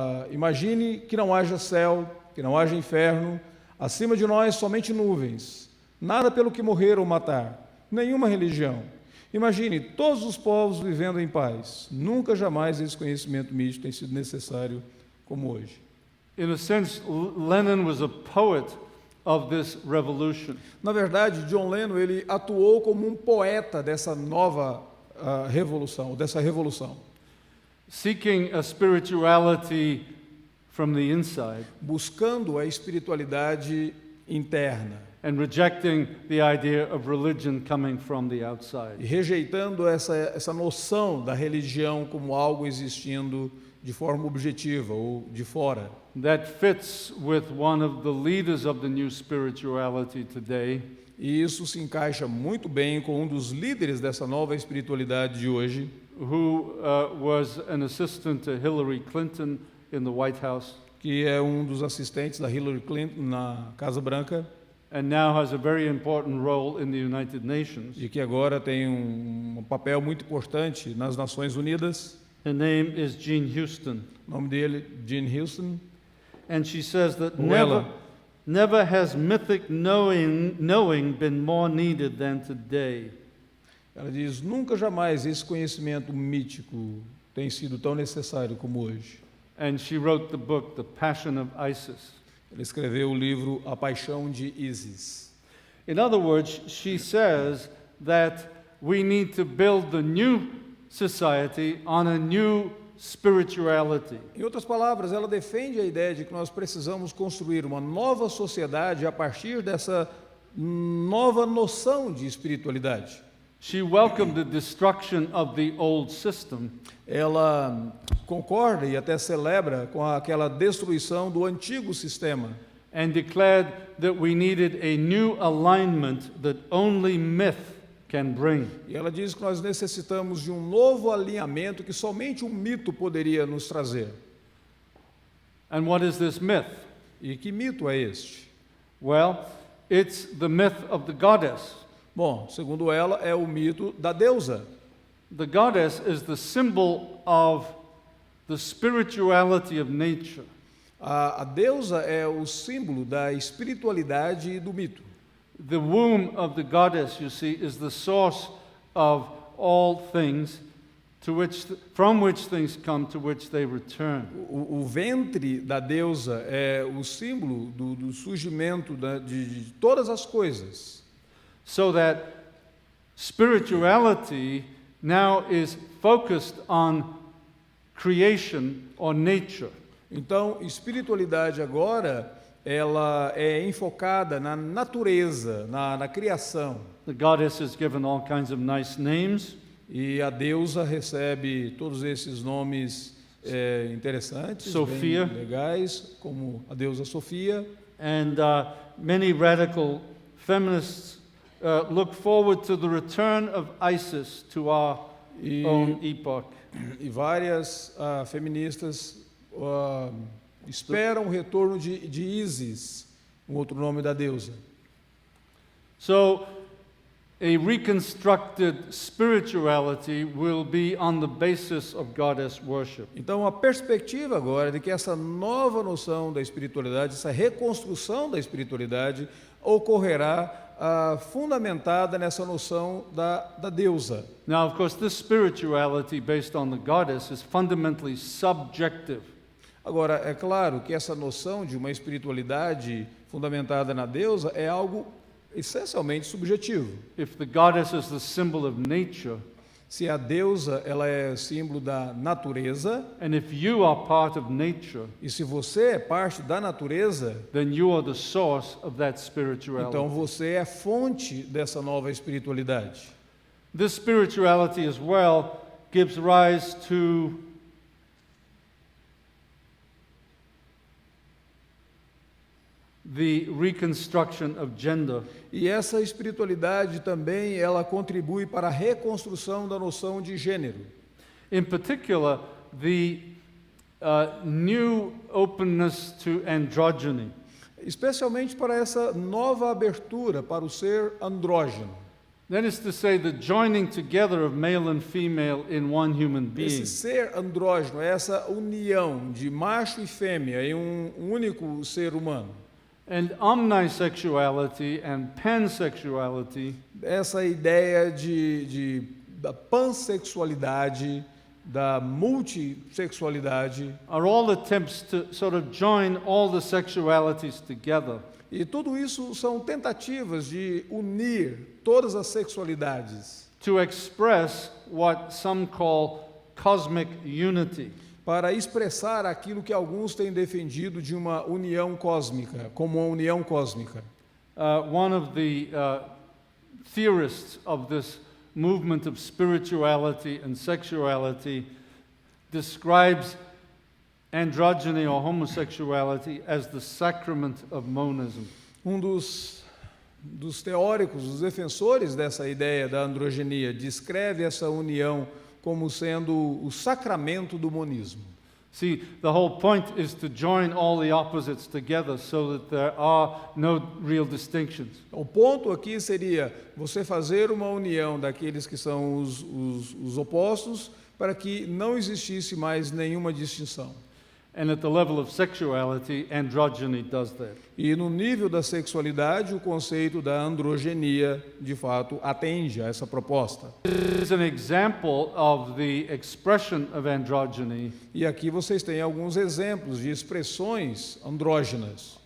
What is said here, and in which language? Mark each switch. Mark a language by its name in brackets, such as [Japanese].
[Portuguese] Imagine que não haja céu, que não haja inferno, acima de nós somente nuvens, nada pelo que morrer ou matar, nenhuma religião. Imagine todos os povos vivendo em paz. Nunca jamais esse conhecimento místico tem sido necessário como hoje. [English] In a sense, Lennon was a poet of this revolution. [Portuguese] Na verdade, John Lennon ele atuou como um poeta dessa nova dessa revolução, [English] Seeking a spirituality from the inside [Portuguese] buscando a espiritualidade interna [English] and rejecting the idea of religion coming from the [Portuguese] e [English] outside. [Portuguese] rejeitando essa noção da religião como algo existindo de forma objetiva ou de fora. [English] That fits with one of the leaders of the new spirituality today, [Portuguese] E isso se encaixa muito bem com um dos líderes dessa nova espiritualidade de hoje, [English] who was an assistant to Hillary Clinton in the White House, [Portuguese] que é um dos assistentes da Hillary Clinton na Casa Branca [English] and now has a very important role in the United Nations. [Portuguese] e que agora tem um papel muito importante nas Nações Unidas. [English] Her name is Jean Houston, [Portuguese] O nome dele, Jean Houston. [English] and she says that [Portuguese] Ou ela. [English] never has mythic knowing been more needed than today. [Portuguese] Ela diz, nunca jamais esse conhecimento mítico tem sido tão necessário como hoje. [English] And she wrote the book, The Passion of Isis. [Portuguese] Ela escreveu o livro A Paixão de Ísis. [English] In other words, she says that we need to build the new society on a new spirituality. [Portuguese] Em outras palavras, ela defende a ideia de que nós precisamos construir uma nova sociedade a partir dessa nova noção de espiritualidade. [English] She welcomed the destruction of the old system, [Portuguese] Ela concorda e até celebra com aquela destruição do antigo sistema [English] and declared that we needed a new alignment that only myth can bring. [Portuguese] e ela diz que nós necessitamos de um novo alinhamento que somente um mito poderia nos trazer. [English] And what is this myth? [Portuguese] E que mito é este? [English] Well, it's the myth of the goddess. [Portuguese] Bom, segundo ela, é o mito da deusa. [English] The goddess is the symbol of the spirituality of nature. [Portuguese] A deusa é o símbolo da espiritualidade e do mito. [English] The womb of the goddess, you see, is the source of all things, from which things come, to which they return. [Portuguese] O ventre da deusa é o símbolo do surgimento de todas as coisas. [English] So that spirituality now is focused on creation or nature. [Portuguese] Então, espiritualidade agora, ela é enfocada na natureza, na criação. [English] The goddess is given all kinds of nice names. [Portuguese] E a deusa recebe todos esses nomes interessantes, [English] Sofia. [Portuguese] bem legais, como a deusa Sofia. [English] And many radical feminists look forward to the return of Isis to our own epoch. [Portuguese] E várias feministas esperam o retorno de Isis, um outro nome da deusa. [English] So, a reconstructed spirituality will be on the basis of goddess worship. [Portuguese] Então, a perspectiva agora é de que essa nova noção da espiritualidade, essa reconstrução da espiritualidade, ocorrerá fundamentada nessa noção da deusa. [English] Now, of course, this spirituality based on the goddess is fundamentally subjective. [Portuguese] Agora, é claro que essa noção de uma espiritualidade fundamentada na deusa é algo essencialmente subjetivo. [English] If the goddess is the symbol of nature, [Portuguese] Se a deusa ela é símbolo da natureza, [English] and if you are part of nature, [Portuguese] e se você é parte da natureza, [English] then you are the source of that spirituality. [Portuguese] então você é fonte dessa nova espiritualidade. [English] This spirituality as well gives rise to the reconstruction of gender. [Portuguese] E essa espiritualidade também ela contribui para a reconstrução da noção de gênero. [English] In particular, the new openness to androgyny. [Portuguese] Especialmente para essa nova abertura para o ser andrógeno. [English] That is to say, the joining together of male and female in one human being. [Portuguese] Esse ser andrógeno é essa união de macho e fêmea em um único ser humano. [English] And omnisexuality and pansexuality [Portuguese] Essa ideia da pansexualidade, da multissexualidade, [English] are all attempts to sort of join all the sexualities together. [Portuguese] e tudo isso são tentativas de unir todas as sexualidades [English] To express what some call cosmic unity. [Portuguese] para expressar aquilo que alguns têm defendido de uma união cósmica, como uma união cósmica. [English] One of the theorists of this movement of spirituality and sexuality describes androgyny or homosexuality as the sacrament of monism. [Portuguese] Um dos teóricos, dos defensores dessa ideia da androgenia, descreve essa união como sendo o sacramento do monismo. [English] See, the whole point is to join all the opposites together so that there are no real distinctions. [Portuguese] O ponto aqui seria você fazer uma união daqueles que são os opostos para que não existisse mais nenhuma distinção. [English] And at the level of sexuality, androgyny does that. [Portuguese] E no nível da sexualidade, o conceito da androgenia, de fato, atende a essa proposta. [English] As an example of the expression of androgyny, [Portuguese] E aqui vocês têm alguns exemplos de expressões andrógenas